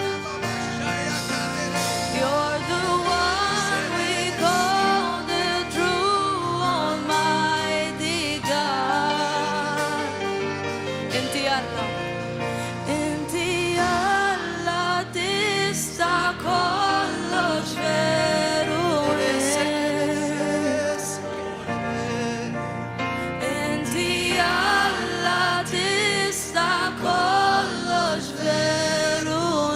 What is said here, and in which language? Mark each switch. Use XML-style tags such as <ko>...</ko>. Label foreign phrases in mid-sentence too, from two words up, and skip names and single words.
<en>You're the one we call the true Almighty God.</en> <mt>Inti Alla tista' kollox veru Inti Alla tista' kollox veru</mt>